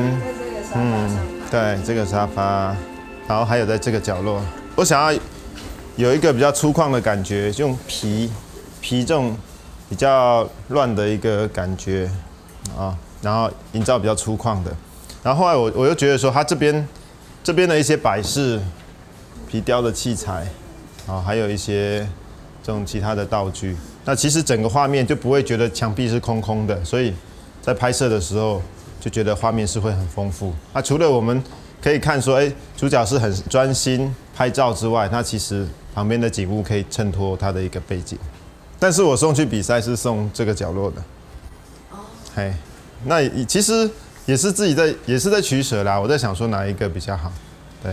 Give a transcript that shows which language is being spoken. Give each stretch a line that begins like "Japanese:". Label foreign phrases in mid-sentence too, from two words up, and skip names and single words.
Chinese: 對，這個沙發，然後還有在這個角落，我想要有一個比較粗獷的感覺，用皮這種比較亂的一個感覺啊，然後營造比較粗獷的。然後後來我又覺得說，它這邊的一些擺飾、皮雕的器材啊，還有一些這種其他的道具，那其實整個畫面就不會覺得牆壁是空空的，所以在拍攝的時候。就覺得畫面是會很豐富。那除了我們可以看說，主角是很專心拍照之外，那其實旁邊的景物可以襯托它的一個背景。但是我送去比賽是送這個角落的。嘿， 那其实也是在取舍啦。我在想说哪一个比较好，对。